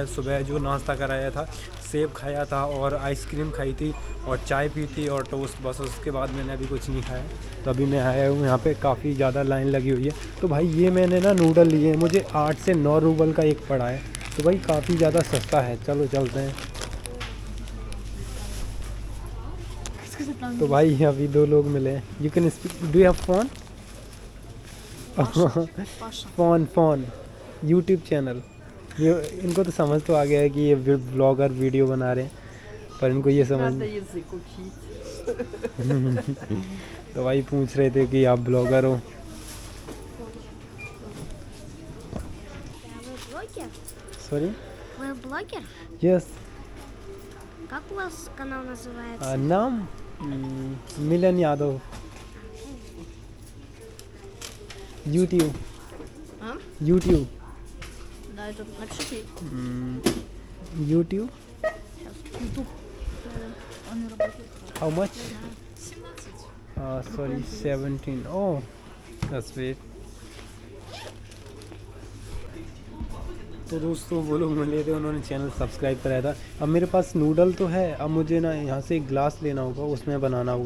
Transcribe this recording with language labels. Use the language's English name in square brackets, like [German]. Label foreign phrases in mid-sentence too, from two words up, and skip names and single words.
[Hindi] सुबह जो नाश्ता कराया था, सेब खाया था और आइसक्रीम खाई थी और चाय पी थी और टोस्ट, बस उसके बाद मैंने अभी कुछ नहीं खाया। तो अभी मैं आया हूँ यहाँ पे, काफ़ी ज़्यादा लाइन लगी हुई है। तो भाई ये मैंने ना नूडल लिए हैं, मुझे 8 से 9 रूबल का एक पड़ा है, तो भाई काफ़ी ज़्यादा सस्ता है। चलो चलते हैं। तो भाई अभी 2 लोग मिले हैं। [English] you can speak, do you have phone? phone YouTube channel. [Hindi] ये इनको तो समझ तो आ गया है कि ये [English] blogger video [Hindi] बना रहे हैं, पर इनको ये समझ नहीं। तो भाई पूछ रहे थे कि आप ब्लॉगर हो। [Russian] Вы блогер? [English] सॉरी, [Russian] Вы блогер? [English] यस। [Russian] Как у вас канал называется? [Hindi] नाम मिलन यादव। यूट्यूब। [Russian] А? [Hindi] यूट्यूब। [Russian] Да, это напишите. [Hindi] यूट्यूब। [Russian] YouTube. Он не работает. [English] how much? sorry 17. oh that's wait. [Hindi] तो दोस्तों वो लोग मिले थे, उन्होंने [English] channel subscribe [Hindi] कराया था। अब मेरे पास नूडल तो है, अब मुझे ना यहाँ से एक गिलास लेना होगा, उसमें बनाना होगा।